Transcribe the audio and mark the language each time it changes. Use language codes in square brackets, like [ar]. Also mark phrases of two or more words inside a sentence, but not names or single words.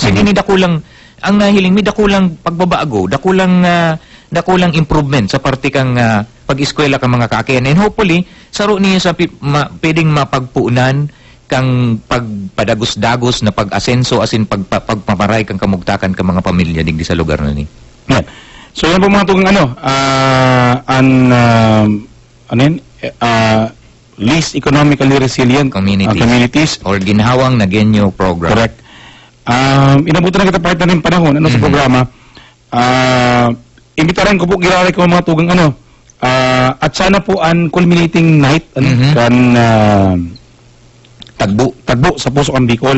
[bik] Asin ini dakulang, ang nahiling mi dakulang pagbabago, dakulang improvement sa parte kang pag-eskwela ka mga kaakian. [en] And hopefully, [bik] saro niya sa pwedeng mapagpuunan kang pagpadagos-dagos na pag-asenso asin pagpamaray kang kamugtakan ka mga pamilya digdi sa lugar na ni. Yeah. So yan po mga tugang [en] least economically resilient communities [bik] or ginhawang na genyo program. Correct. Inabutan na kita partner ng panahon sa programa. Imbitaran ko po giraray ko mga tugang At sana po ang [en] culminating night [bik] kan tagbo sa Puso Kang Bicol.